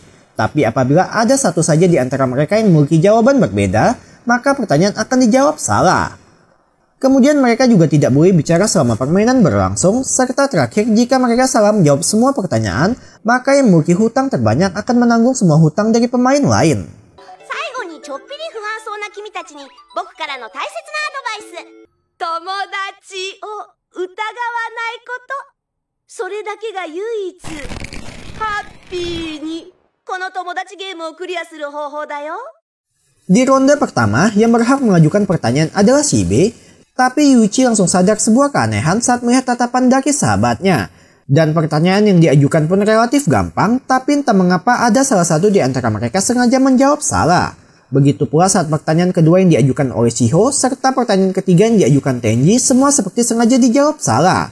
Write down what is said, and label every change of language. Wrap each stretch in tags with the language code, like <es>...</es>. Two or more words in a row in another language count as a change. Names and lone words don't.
<id>Tapi apabila ada satu saja di antara mereka yang memiliki jawaban berbeda, maka pertanyaan akan dijawab salah. Kemudian mereka juga tidak boleh bicara selama permainan berlangsung, serta terakhir jika mereka salah menjawab semua pertanyaan, maka yang memiliki hutang terbanyak akan menanggung semua hutang dari pemain lain.</id> <ja>最後にちょっぴり不安そうな君たちに僕からの大切なアドバイス。友達を疑わないこと。それだけが唯一ハッピーにこの友達ゲームをクリアする方法だよ。</ja> <id>Di ronde pertama, yang berhak mengajukan pertanyaan adalah si B, tapi Yuichi langsung sadar sebuah keanehan saat melihat tatapan dari sahabatnya. Dan pertanyaan yang diajukan pun relatif gampang, tapi entah mengapa ada salah satu di antara mereka sengaja menjawab salah. Begitu pula saat pertanyaan kedua yang diajukan oleh Shiho, serta pertanyaan ketiga yang diajukan Tenji, semua seperti sengaja dijawab salah.</id>